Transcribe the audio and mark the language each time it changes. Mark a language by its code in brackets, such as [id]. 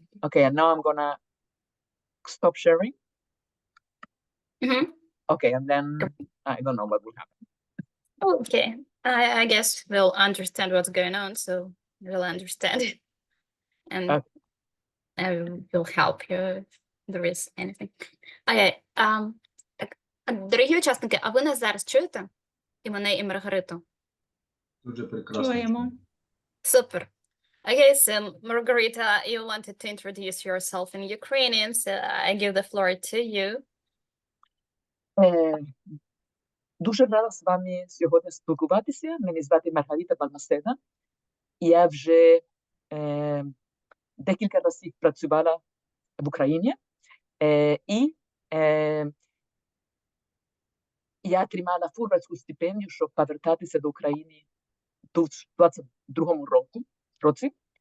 [en] Okay, and now I'm gonna stop sharing. Okay, and then I don't know what will happen. Okay, I guess we'll understand what's going on, so we'll understand it, and I will help you if there is anything. [uk] Okay, дорогі учасники, а ви нас зараз чуєте? І мене, і Маргариту? Дуже прекрасно. Чуємо. [en] Super. Okay, so Margarita, you wanted to introduce yourself in Ukrainian, so I give the floor to you. [uk] Дуже рада з вами сьогодні спілкуватися. Мене звати Маргарита Балмаседа. Я вже декілька разів працювала в Україні. І я отримала фулбрайтську стипендію, щоб повертатися до України в 22-му році.